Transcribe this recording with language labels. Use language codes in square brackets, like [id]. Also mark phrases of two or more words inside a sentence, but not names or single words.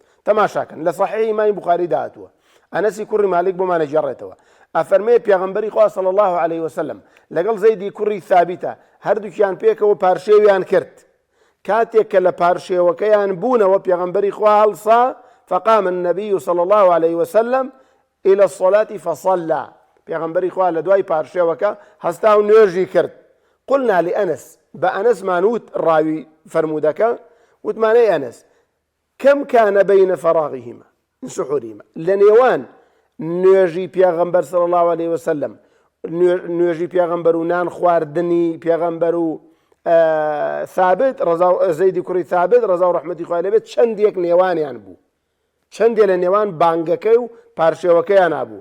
[ckb] تەماشاکەن لە صحیح ئیمامی بوخاری داهاتووە ئەنەسی کوڕی مالک بۆمانە گێڕێتەوە ئەفەرمێ پێغەمبەری خوا [ar] صلی الله عليه وسلم [ckb] لەگەڵ زەیدی کوڕی ثابتە هەردووکیان پێکەوە پارشێویان کرد کاتێک کە لە پارشێوەکەیان بوونەوە پێغەمبەری خوا هەڵسا [ar] فقام النبي صلى الله عليه وسلم إلى الصلاة فصلى. [ckb] پێغەمبەری خوا لە دوای پارشێوەکە هەستا و نوێژی کرد. [ar] قلنا لأنس بأنس [ckb] مانوت راوي فرمودەکە وتمانەی ئەنس [ar] كم كان بين فراغهما من سحورهما [ckb] لە نێوان نوێژی پێغەمبەر [ar] صلی الله عليه وسلم، [ckb] نوێژی پێغەمبەر و نان خواردنی پێغەمبەر و ثابت زەیدی کوڕی ثابت ڕەزا و ڕەحمەتی خوای لێ بێت چەندێک نێوانیان بوو، چەندێک لە نێوان بانگەکەی و پارشێوەکەیان هەبوو.